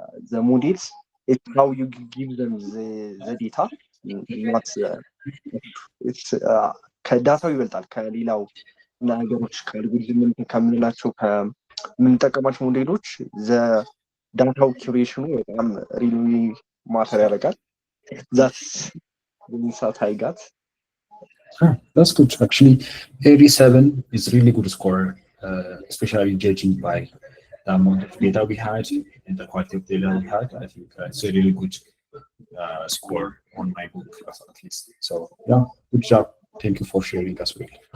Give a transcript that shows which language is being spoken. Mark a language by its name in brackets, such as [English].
[English] the models, it's how you give them the data. Not it's [Amharic] ከዳታው ይበልጣል ከሌላው ነገሮች ከአልጎሪዝም ከምንላቸው ከምንጠቀማቸው ሞዴሎች ዳታው ኪሬሽኑ በጣም ሪሊ ማተር ያደርጋል። [English] That's the insight I got. That's good. Actually, 87 is really good score, especially judging by the amount of data we had and the quality of data we had. I think it's a really good score on my book, at least. So, yeah, good job. Thank you for sharing as well.